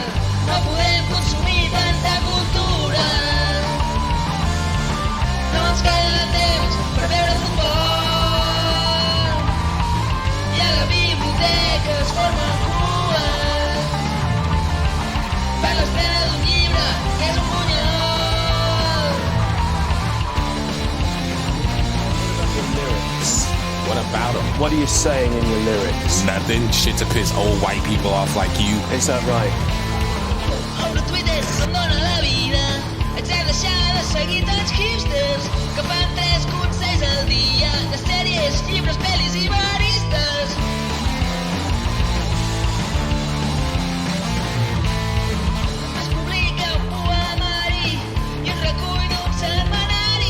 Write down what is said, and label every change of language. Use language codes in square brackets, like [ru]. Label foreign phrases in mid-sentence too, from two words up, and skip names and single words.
[ca] No podem consumir tanta cultura, no ens queda temps per veure futbol, i a la biblioteca es formen cues per l'estrena d'un llibre que és un bunyol. [en] What about them? What are you saying in your lyrics? Nothing. Shit to piss old white people off like you. Is that right? [ca] Obro Twitter, se'm dóna la vida. Haig de deixar de seguir tants hipsters que fan 3 consells al dia de sèries, llibres, pel·lis i baristes. Es publica un poemari i un recull d'un setmanari.